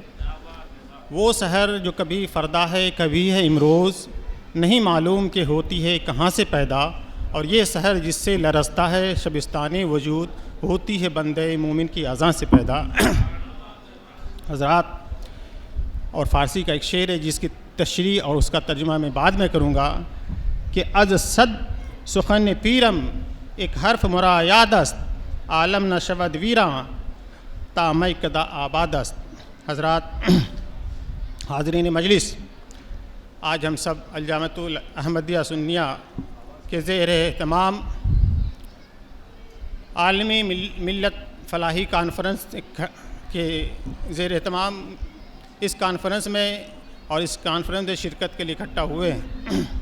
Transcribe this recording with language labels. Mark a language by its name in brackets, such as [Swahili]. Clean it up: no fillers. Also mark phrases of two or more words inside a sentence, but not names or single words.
[Urdu] وہ سحر جو کبھی فردا ہے کبھی ہے امروز، نہیں معلوم کہ ہوتی ہے کہاں سے پیدا۔ اور یہ سحر جس سے لرزتا ہے شبستان وجود، ہوتی ہے بندے مومن کی اذان سے پیدا۔ حضرات، اور فارسی کا ایک شعر ہے جس کی تشریح اور اس کا ترجمہ میں بعد میں کروں گا کہ [Persian] از صد سخن پیرم ایک حرف مرا یاد است، عالم نہ شود ویراں تا میں کدا آباد است۔ [Urdu] حضرات، حاضرین مجلس، آج ہم سب الجامعۃ الاحمدیہ سنیہ کے زیر اہتمام عالمی ملت فلاحی کانفرنس کے زیر اہتمام اس کانفرنس میں اور اس کانفرنس میں شرکت کے لیے اکٹھا ہوئے ہیں۔